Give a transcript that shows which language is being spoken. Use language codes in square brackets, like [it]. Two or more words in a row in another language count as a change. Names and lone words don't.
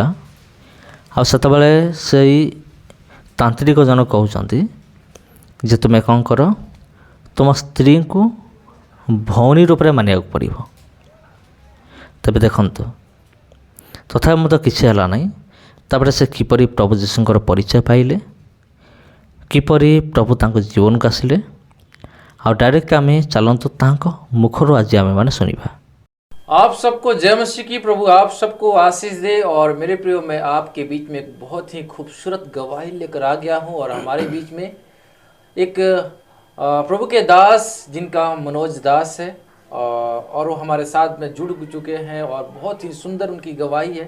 [or] ଆଉ ସେତେବେଳେ ସେଇ ତାନ୍ତ୍ରିକ ଜଣ କହୁଛନ୍ତି ଯେ ତୁମେ କ'ଣ କର, ତୁମ ସ୍ତ୍ରୀଙ୍କୁ ଭଉଣୀ ରୂପରେ ମାନିବାକୁ ପଡ଼ିବ। ତେବେ ଦେଖନ୍ତୁ, ତଥାପି ମଧ୍ୟ କିଛି ହେଲା ନାହିଁ। ତାପରେ ସେ କିପରି ପ୍ରଭୁ ଯୀଶୁଙ୍କର ପରିଚୟ ପାଇଲେ, କିପରି ପ୍ରଭୁ ତାଙ୍କ ଜୀବନକୁ ଆସିଲେ, ଆଉ ଡାଇରେକ୍ଟ ଆମେ ଚାଲନ୍ତୁ ତାଙ୍କ ମୁଖରୁ ଆଜି ଆମେମାନେ ଶୁଣିବା। [hi] आप सबको जय मसीह की। प्रभु आप सबको आशीष दे। और मेरे प्रियो, मैं आपके बीच में एक बहुत ही खूबसूरत गवाही लेकर आ गया हूं। और हमारे बीच में एक प्रभु के दास जिनका मनोज दास है, और वो हमारे साथ में जुड़ चुके हैं और बहुत ही सुंदर उनकी गवाही है।